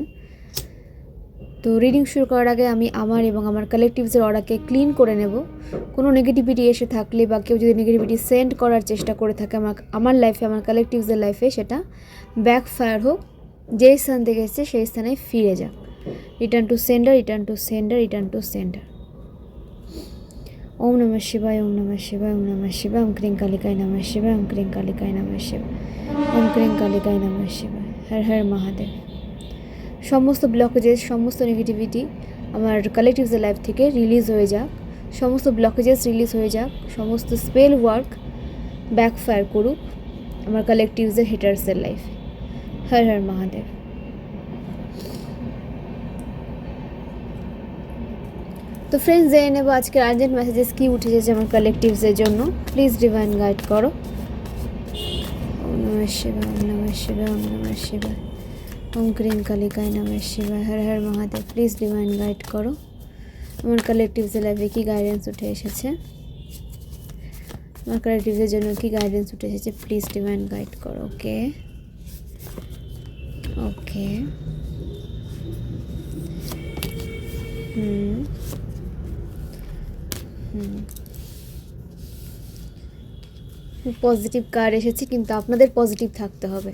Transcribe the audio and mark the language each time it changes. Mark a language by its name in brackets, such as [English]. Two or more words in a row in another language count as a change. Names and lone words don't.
[Bangla] তো রিডিং শুরু করার আগে আমি আমার এবং আমার কালেকটিভসের অর্ডারকে ক্লিন করে নেব। কোনো নেগেটিভিটি এসে থাকলে বা কেউ যদি [English] negativity send [Bangla] করার চেষ্টা করে থাকে আমার লাইফে, আমার কালেকটিভসের লাইফে, সেটা ব্যাকফায়ার হোক, যেই স্থান থেকে এসেছে সেই স্থানে ফিরে যাক। [English] return to sender, return to sender, return to sender, রিটার্ন টু সেন্ডার। [Sanskrit] ওম নমঃ শিবায়, ওম নমঃ শিবায়, ওম নমঃ শিবায়, ওম ক্রিং কালিকায় নমঃ শিবায়, ওম ক্রিং কালিকায় নমঃ শিবায়, ওম ক্রিং কালিকায় নমঃ শিবায়। [Bangla] হর হর মহাদেব। সমস্ত ব্লকেজেস, সমস্ত নেগেটিভিটি আমার কালেকটিভসের লাইফ থেকে রিলিজ হয়ে যাক। সমস্ত ব্লকেজেস রিলিজ হয়ে যাক। সমস্ত [English] spell work backfire [Bangla] করুক আমার কালেকটিভসের হেটার্সের লাইফে। হর হর মহাদেব। তো ফ্রেন্ডস, জেনে নেব আজকের [English] urgent messages [Bangla] কী উঠে এসেছে আমার কালেকটিভসের জন্য। [English] please divine guide করো। [Sanskrit] ওম নমঃ শিবায়, ওম নমঃ শিবায়, ওম নমঃ শিবায়, ওম ক্রিং কালিকায় নমঃ শিবায়। [Bangla] হর হর মহাদেব। [English] please divine guide [Bangla] করো আমার কালেকটিভসের লাইফে কী গাইডেন্স উঠে এসেছে, আমার কালেকটিভসের জন্য কী গাইডেন্স উঠে এসেছে। [English] please divine guide করো। okay okay positive card [Bangla] এসেছে, কিন্তু আপনাদের পজিটিভ থাকতে হবে।